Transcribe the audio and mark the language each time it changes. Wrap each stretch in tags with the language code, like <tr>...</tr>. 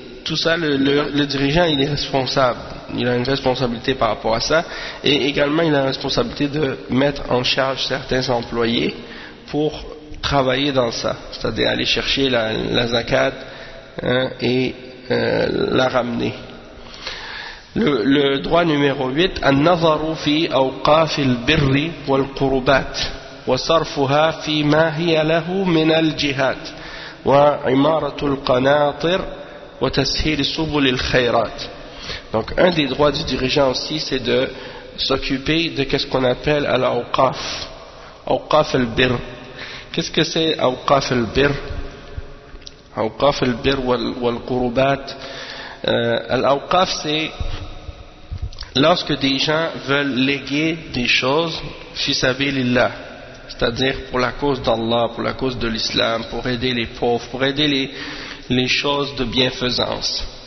<fr>tout ça, le dirigeant, il est responsable. Il a une responsabilité par rapport à ça. Et également, il a la responsabilité de mettre en charge certains employés pour travailler dans ça. C'est-à-dire aller chercher la zakat, hein, et la ramener. Le droit numéro 8,</fr> <ar>« An-nazaru fi awqaf al-birri wal-qurubat » وصرفها فيما هي له من الجهات وعمارة القناطر وتسهيل سبل الخيرات.</ar> <fr>Donc un des droits du dirigeant aussi, c'est de s'occuper de qu'est-ce qu'on appelle al-awqaf, awqaf al-bir. Qu'est-ce que c'est awqaf al-bir? Awqaf al-bir wal-qurubat. Al-awqaf, c'est lorsque des gens veulent léguer des choses fi sabilillah, c'est-à-dire pour la cause d'Allah, pour la cause de l'islam, pour aider les pauvres, pour aider les choses de bienfaisance.</fr>